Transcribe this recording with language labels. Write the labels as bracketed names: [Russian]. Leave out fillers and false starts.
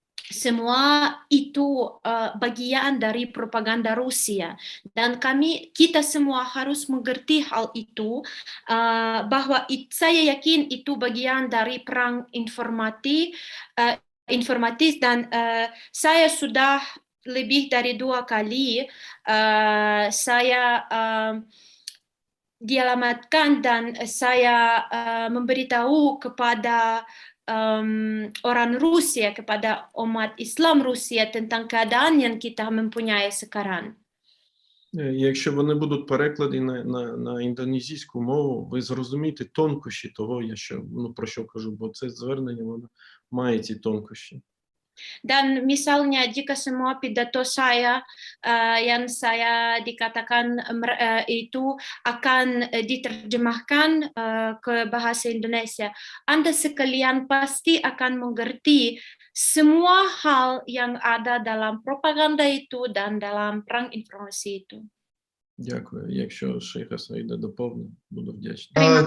[Indonesian] Semua itu bagian dari propaganda Rusia, dan kita semua harus mengerti hal itu, bahwa saya yakin itu bagian dari perang informatif, dan saya sudah lebih dari 2 kali saya dialamatkan dan saya memberitahu kepada orang Rusia, kepada umat Islam Rusia tentang keadaan yang kita mempunyai sekarang. [Ukrainian] Якщо вони будуть перекладені на індонезійську мову, ви зрозумієте тонкощі того, про що кажу, бо це звернення, воно має ці тонкощі. [Indonesian] Dan misalnya jika semua pidato saya yang saya dikatakan itu akan diterjemahkan ke bahasa Indonesia, Anda sekalian pasti akan mengerti semua hal yang ada dalam propaganda itu dan dalam perang informasi itu. [Ukrainian] Дякую. Якщо Шейха Саїда доповнить, буду вдячний.